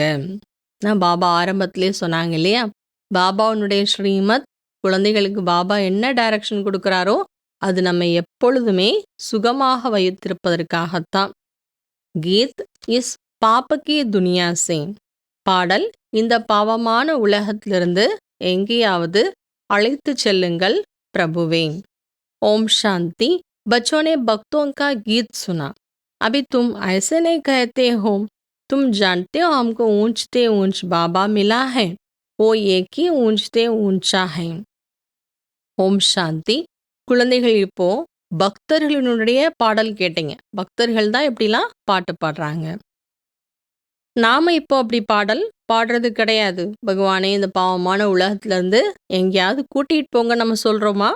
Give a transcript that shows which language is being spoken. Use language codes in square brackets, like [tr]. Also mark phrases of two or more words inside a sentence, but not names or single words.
[ta] நான் பாபா ஆரம்பத்திலே சொன்னாங்க இல்லையா, பாபாவுடைய ஸ்ரீமத் குழந்தைகளுக்கு பாபா என்ன டைரக்ஷன் கொடுக்குறாரோ அது நம்ம எப்பொழுதுமே சுகமாக வைத்திருப்பதற்காகத்தான். [hi] गीत इस पाप की दुनिया से, [ta] பாடல் இந்த பாவமான உலகத்திலிருந்து எங்கேயாவது அழைத்து செல்லுங்கள் प्रभुवे. [hi] ओम शांति. बच्चों ने भक्तों का गीत सुना. अभी तुम ऐसे नहीं कहते हो, तुम जानते हो हमको ऊंचते ऊंच बाबा मिला है, वो एक ही ऊंचते ऊंचा है. [ta] ஓம் சாந்தி. குழந்தைகள் இப்போ பக்தர்களினுடைய பாடல் கேட்டீங்க. பக்தர்கள் தான் எப்படிலாம் பாட்டு பாடுறாங்க. நாம இப்போ அப்படி பாடல் பாடுறது கிடையாது. பகவானே இந்த பாவமான உலகத்துலேருந்து எங்கேயாவது கூட்டிகிட்டு போங்க நம்ம சொல்கிறோமா?